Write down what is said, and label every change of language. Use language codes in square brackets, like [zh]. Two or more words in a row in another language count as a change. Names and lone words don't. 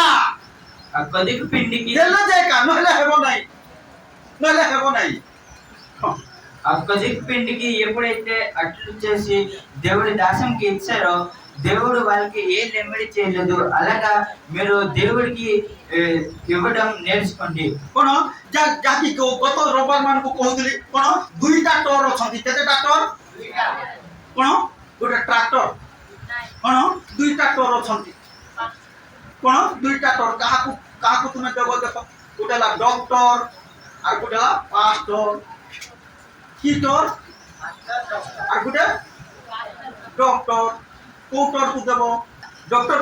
[te] కొద్దిగా పిండికి [or] ଦେଲେ ଯେ ଏକା ନହେଲେ ହେବ ନାହିଁ [te] ఆ కొద్దిగా పిండికి ఎప్పుడైతే అట్లు చేసి దేవుడి దాసంకి ఇచ్చారో దేవుడు వాళ్ళకి ఏ నెమ్మడి చేయలేదు. అలాగా మీరు దేవుడికి ఇవ్వడం నేర్చుకోండి. [or] କଣ ଯାକି ଗତ ରବିବାର ମାନଙ୍କୁ କହୁଥିଲି କଣ 2ଟା ଟର ଅଛନ୍ତି କେତେଟା ଟର କଣ ଗୋଟେ ଟ୍ରାକ୍ଟର କଣ 2ଟା ଟର ଅଛନ୍ତି କଣ 2ଟା ଟର କାହାକୁ ତୁମେ ଦେବ ଦେଖ ଗୋଟେ ହେଲା ଡକ୍ଟର ଆଉ ଗୋଟେ ହେଲା ପାଷ୍ଟର କି ଟର ଆଉ ଗୋଟେ ଡକ୍ଟର କୋଉ ଟରକୁ ଦେବ ଡକ୍ଟର